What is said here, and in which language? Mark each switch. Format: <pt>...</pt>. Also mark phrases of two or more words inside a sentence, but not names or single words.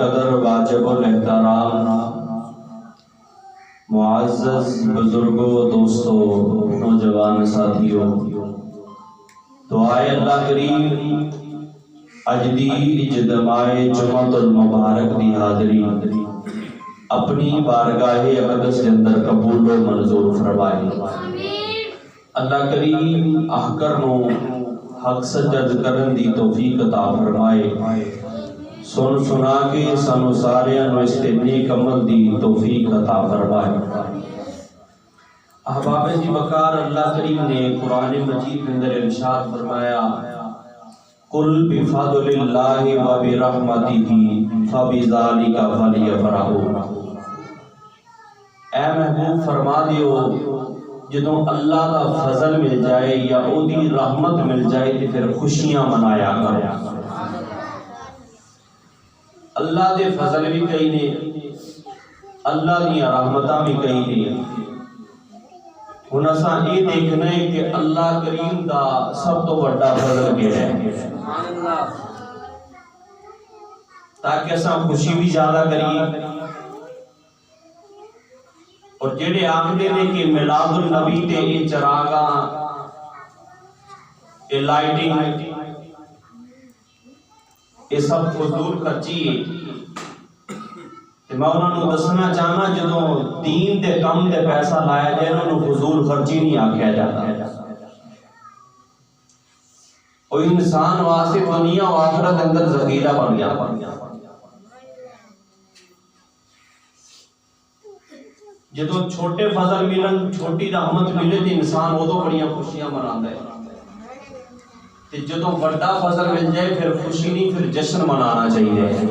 <pa>قدر واجب الاحترام معزز بزرگوں، دوستوں، نوجوان ساتھیوں، دعائے اللہ کریم اج دی اجتماع جمعۃ المبارک دی حاضری اپنی بارگاہ اقدس کے اندر قبول و منظور فرمائے۔ اللہ کریم آخر نو حق سجد کرن دی توفیق عطا فرمائے۔ سن سنا کے سانو ساریاں نو اس تے نیک عمل دی توفیق عطا فرمائے۔ احباب جی وقار، اللہ کریم نے قرآن مجید کے اندر ارشاد فرمایا،</pa> <ar>قل بفضل اللہ وبرحمتہ فبذلک فلیفرحوا۔</ar> <pa>اے محبوب فرما دیو، جدوں اللہ دا فضل مل جائے یا او دی رحمت مل جائے تو پھر خوشیاں منایا کرو۔ اللہ دے فضل بھی کئی نے، اللہ دی رحمتاں بھی کئی نے۔ ہن اساں یہ دیکھنا ہے کہ اللہ کریم دا سب تو بڑا فضل کیڑا ہے، تاکہ اساں خوشی بھی زیادہ کریے۔ اور جڑے آکھدے نے کہ میلاد النبی تے یہ چراغاں، یہ لائٹنگ، یہ سب فضول خرچی ہے، تے میں انہاں نوں دسنا چاہنا جدوں دین دے کم تے پیسہ لایا جائے انہاں نوں فضول خرچی نہیں آکھیا جاتا۔ او انسان واسطے دنیا و آخرت اندر ذخیرہ بن گیا۔ جدو چھوٹے فضل ملن، چھوٹی رحمت ملے تو انسان وہ تو بڑیاں خوشیاں مناتا ہے، جدو بڑا فضل مل جائے پھر خوشی نہیں، پھر جشن منانا چاہیے۔</pa>